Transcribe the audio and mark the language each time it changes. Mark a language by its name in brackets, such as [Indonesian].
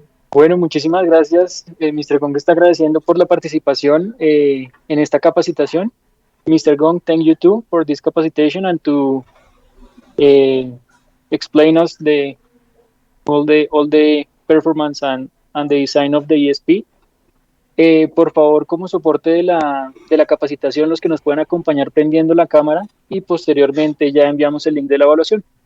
[Spanish] Bueno, muchísimas gracias. Mr. Gong está agradeciendo por la participación en esta capacitación. [English] Mr. Gong, thank you too for this capacitation and to explain us all the performance and the design of the ESP. [Spanish] Por favor, como soporte de la capacitación, los que nos puedan acompañar prendiendo la cámara y posteriormente ya enviamos el link de la evaluación.